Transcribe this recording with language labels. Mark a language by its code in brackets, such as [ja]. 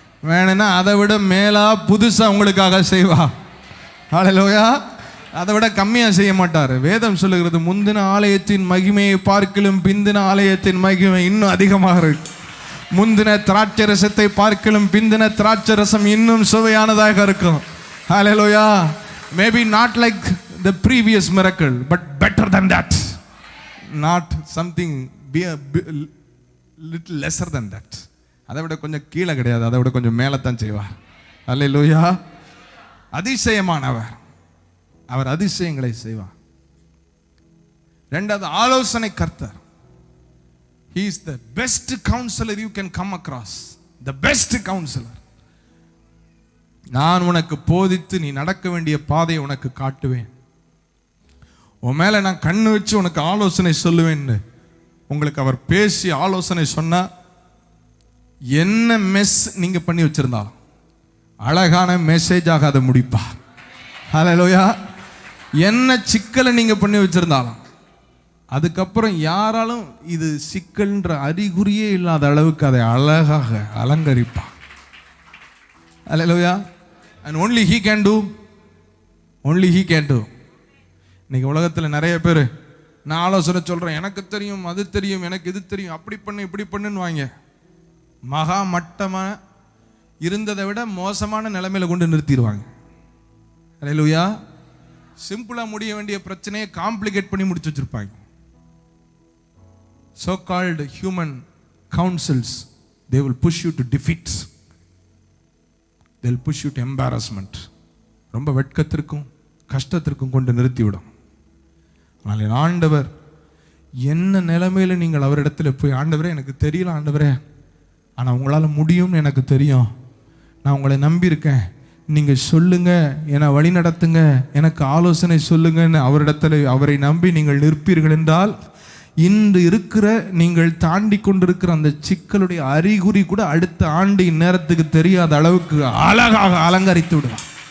[ta] வேணும்னா அதை விட மேலா புதுசா உங்களுக்காக செய்வார். ஹல்லேலூயா. அதை விட கம்மியா செய்ய மாட்டார். வேதம் சொல்லுகிறது, முந்தின ஆலயத்தின் மகிமையை பார்க்கிலும் பிந்தின ஆலயத்தின் மகிமை இன்னும் அதிகமாக இருக்கு. முந்தின திராட்சை ரசத்தை பார்க்கிலும் பிந்தின திராட்சை ரசம் இன்னும் சுவையானதாக இருக்கும். ஹல்லேலூயா. [en] Maybe not like the previous miracle, but better than that. Not something be a little lesser than that. [ta] அதை விட கொஞ்சம் கீழே கிடையாது, அதை விட கொஞ்சம் மேலே தான் செய்வார். ஹல்லேலூயா. அதிசயமானவர், அவர் அதிசயங்களை செய்வார். 2வது ஆலோசனை கர்த்தர். [en] He is the best counselor you can come across. The best counselor. [ta] நான் உனக்கு போதித்து நீ நடக்க வேண்டிய பாதையை உனக்கு காட்டுவேன், உன் மேல நான் கண்ணு வச்சு உனக்கு ஆலோசனை சொல்லுவேன்னு உங்களுக்கு அவர் பேசி ஆலோசனை சொன்னா, என்ன மெஸ் நீங்க பண்ணி வச்சிருந்தாலும் அழகான மெசேஜாக அதை முடிப்பா. ஹல்லேலூயா. என்ன சிக்கலை நீங்க பண்ணி வச்சிருந்தாலும் அதுக்கப்புறம் யாராலும் இது சிக்கல்ன்ற அறிகுறியே இல்லாத அளவுக்கு அதை அழகாக அலங்கரிப்பா. ஹல்லேலூயா. [en] And only he can do. [ta] Only he can do. இன்னைக்கு உலகத்தில் நிறைய பேர் நான் ஆலோசனை சொல்றேன், எனக்கு தெரியும், அது தெரியும், எனக்கு இது தெரியும், அப்படி பண்ணு இப்படி பண்ணுன்னு வாங்க. மகா மட்டமாக இருந்ததை விட மோசமான நிலைமையில கொண்டு நிறுத்திடுவாங்க. ஹல்லேலூயா. சிம்பிளா முடிய வேண்டிய பிரச்சனையை காம்ப்ளிகேட் பண்ணி முடிச்சு வச்சிருப்பாங்க. [en] So called human counsels, they will push you to defeat. They will push you to embarrassment. [ta] ரொம்ப வெட்கத்திற்கும் கஷ்டத்திற்கும் கொண்டு நிறுத்திவிடும். ஆனால் என் ஆண்டவர் என்ன நிலைமையில நீங்கள் அவரிடத்துல போய், ஆண்டவரே எனக்கு தெரியல ஆண்டவரே, ஆனால் உங்களால் முடியும்னு எனக்கு தெரியும், நான் உங்களை நம்பியிருக்கேன், நீங்கள் சொல்லுங்க, என்னை வழி நடத்துங்க, எனக்கு ஆலோசனை சொல்லுங்கன்னு அவரிடத்துல அவரை நம்பி நீங்கள் நிற்பீர்கள் என்றால், இன்று இருக்கிற நீங்கள் தாண்டி கொண்டிருக்கிற அந்த சிக்கலுடைய அறிகுறி கூட அடுத்த ஆண்டு இந்நேரத்துக்கு தெரியாத அளவுக்கு அழகாக அலங்கரித்து விடுவார்.